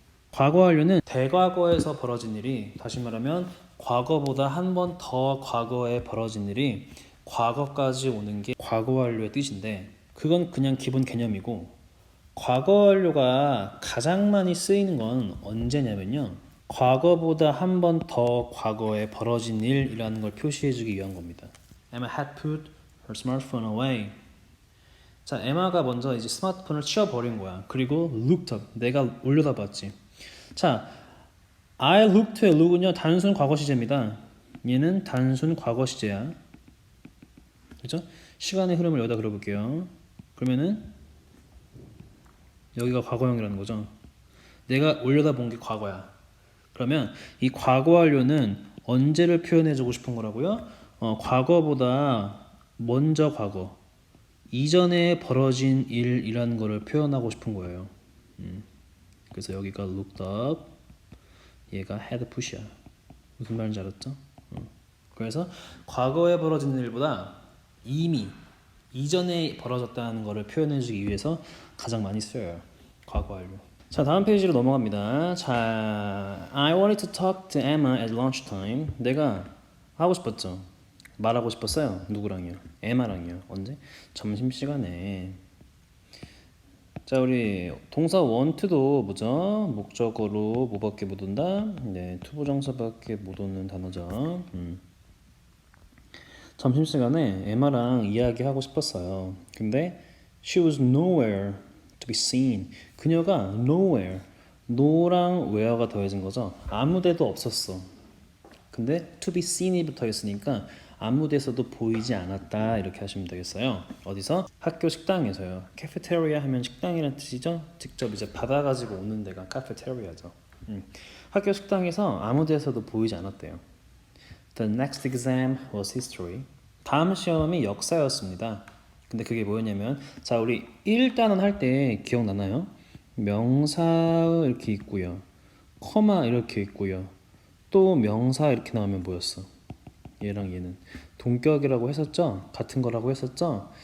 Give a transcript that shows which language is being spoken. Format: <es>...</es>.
<ko>과거 완료는 대과거에서 벌어진 일이, 다시 말하면 과거보다 한 번 더 과거에 벌어진 일이 과거까지 오는 게 과거 완료의 뜻인데, 그건 그냥 기본 개념이고, 과거 완료가 가장 많이 쓰이는 건 언제냐면요, 과거보다 한 번 더 과거에 벌어진 일이라는 걸 표시해주기 위한 겁니다.</ko> <en>Emma had put her smartphone away.</en> <ko>자, 에마가 먼저 이제 스마트폰을 치워버린 거야. 그리고 looked up, 내가 올려다봤지. 자, I looked의 look은요 단순 과거 시제입니다. 얘는 단순 과거 시제야. 그렇죠? 시간의 흐름을 여기다 그려볼게요. 그러면은 여기가 과거형이라는 거죠. 내가 올려다본 게 과거야. 그러면 이 과거 완료는 언제를 표현해주고 싶은 거라고요? 과거보다 먼저 과거, 이전에 벌어진 일이라는 거를 표현하고 싶은 거예요. 그래서 여기가 looked up, 얘가 had pus이야. 무슨 말인지 알았죠? 그래서 과거에 벌어진 일보다 이미 이전에 벌어졌다는 거를 표현해주기 위해서 가장 많이 쓰여요. 과거 완료. 자, 다음 페이지로 넘어갑니다.</ko> <en>자, I wanted to talk to Emma at lunchtime.</en> <ko>내가 하고 싶었죠. 말하고 싶었어요. 누구랑요? 에마랑요. 언제? 점심시간에. 자, 우리 동사 want to도 뭐죠? 목적어로 뭐밖에 못 온다? 네, 투부정사밖에 못 오는 단어죠. 점심시간에 에마랑 이야기하고 싶었어요.</ko> <en>근데 she was nowhere to be seen.</en> <ko>그녀가 nowhere, no랑 where가 더해진 거죠. 아무 데도 없었어. 근데 to be seen이 붙어 있으니까 아무 데서도 보이지 않았다 이렇게 하시면 되겠어요. 어디서? 학교 식당에서요. cafeteria 하면 식당이라는 뜻이죠. 직접 이제 받아가지고 오는 데가 cafeteria죠. 학교 식당에서 아무 데서도 보이지 않았대요.</ko> <en>The next exam was history.</en> <ko>다음 시험이 역사였습니다. 근데 그게 뭐였냐면, 자, 우리 1단원 할 때 기억나나요? 명사 이렇게 있고요, 커마 이렇게 있고요, 또 명사 이렇게 나오면 뭐였어? 얘랑 얘는 동격이라고 했었죠? 같은 거라고 했었죠?</ko>